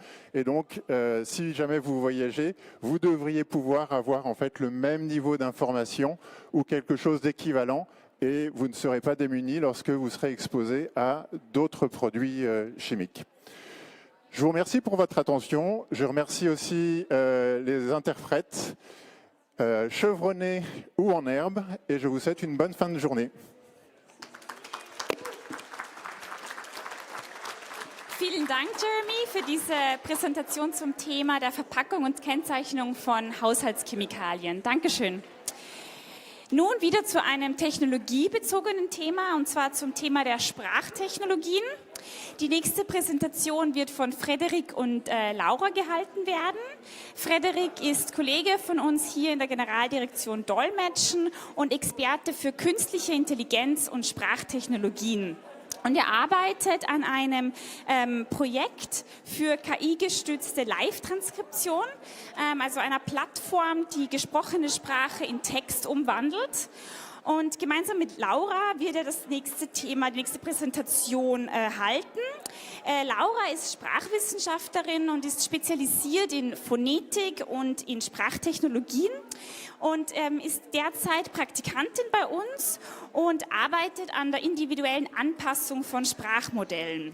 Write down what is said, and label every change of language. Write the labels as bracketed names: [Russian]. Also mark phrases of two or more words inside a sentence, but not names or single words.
[French] Et donc, si jamais vous voyagez, vous devriez pouvoir avoir en fait le même niveau d'information ou quelque chose d'équivalent, et vous ne serez pas démunis lorsque vous serez exposé à d'autres produits chimiques. Je vous remercie pour votre attention. Je remercie aussi les interprètes, chevronnés ou en herbe, et je vous souhaite une bonne fin de journée. [German] Vielen Dank, Jeremy, für diese Präsentation zum Thema der Verpackung und Kennzeichnung von Haushaltschemikalien. Dankeschön. Nun wieder zu einem technologiebezogenen Thema, und zwar zum Thema der Sprachtechnologien. Die nächste Präsentation wird von Frederik und Laura gehalten werden. Frederik ist Kollege von uns hier in der Generaldirektion Dolmetschen und Experte für künstliche Intelligenz und Sprachtechnologien. Und er arbeitet an einem Projekt für KI-gestützte Live-Transkription, also einer Plattform, die gesprochene Sprache in Text umwandelt. Und gemeinsam mit Laura wird er das nächste Thema, die nächste Präsentation halten. Laura ist Sprachwissenschaftlerin und ist spezialisiert in Phonetik und in Sprachtechnologien und ist derzeit Praktikantin bei uns und arbeitet an der individuellen Anpassung von Sprachmodellen.